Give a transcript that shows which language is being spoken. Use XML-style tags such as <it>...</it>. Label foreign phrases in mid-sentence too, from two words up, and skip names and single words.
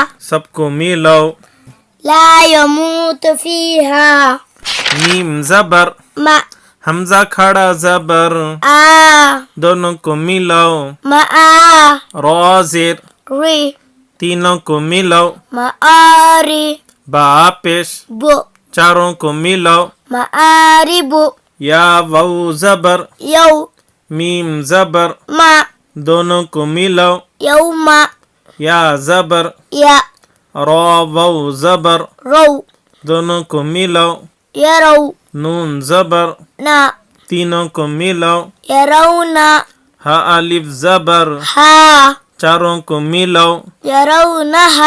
<ur>سب کو ملو.</ur> <ar>لا یموت فیہا</ar> <ur>میم زبر،</ur> <ar>ما</ar> <ur>حمزہ کھڑا زبر،</ur> <ar>آ</ar> <ur>دونوں کو ملو.</ur> <ar>ما آ</ar> <ur>را زیر،</ur> <ar>ری</ar> <ur>تینوں کو ملو.</ur> <ar>ما آری</ar> <ur>با پیش،</ur> <ar>بو</ar> <ur>چاروں کو ملو.</ur> <ar>ما آری بو</ar> <ur>یا واو زبر،</ur> <ar>یو</ar> <ur>میم زبر،</ur> <ar>ما</ar> <ur>دونوں کو ملو.</ur> <ar>یوما</ar> <ur>یا زبر,</ur> <ar>या,</ar> <ur>را واو زبر,</ur> <ar>रौ,</ar> <ur>دونوں کو ملاؤ,</ur> <ar>यरौ,</ar> <ur>نون زبر,</ur> <ar>ना,</ar> <ur>تینوں کو ملاؤ,</ur> <ar>यरौना,</ar> <ur>ہا الف زبر,</ur> <ar>हा,</ar> <ur>چاروں کو ملاؤ,</ur> <ar>यरौनहा,</ar>